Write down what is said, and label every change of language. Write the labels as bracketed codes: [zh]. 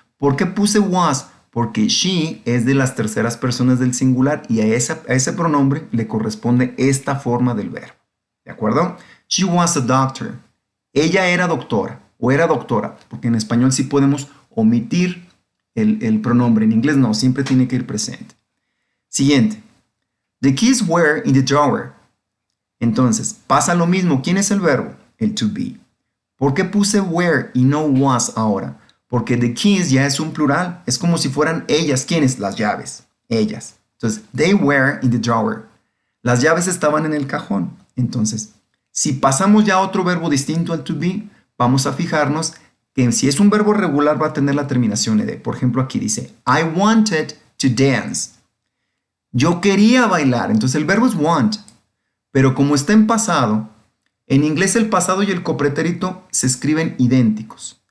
[es] ¿Por qué puse was? Porque she es de las terceras personas del singular y a ese pronombre le corresponde esta forma del verbo. ¿De acuerdo? [en] She was a doctor. [es] Ella era doctora o era doctora, porque en español sí podemos omitir el pronombre. En inglés no, siempre tiene que ir presente. Siguiente. [en] The keys were in the drawer. [es] Entonces, pasa lo mismo. ¿Quién es el verbo? El to be. ¿Por qué puse were y no was ahora? Porque the keys ya es un plural. Es como si fueran ellas. ¿Quiénes? Las llaves. Ellas. [en] Entonces, they were in the drawer. [es] Las llaves estaban en el cajón. Entonces, si pasamos ya a otro verbo distinto al to be, vamos a fijarnos que si es un verbo regular va a tener la terminación ed. Por ejemplo, aquí dice, [en] I wanted to dance. [es] Yo quería bailar. Entonces, el verbo es want. Pero como está en pasado, en inglés el pasado y el copretérito se escriben idénticos.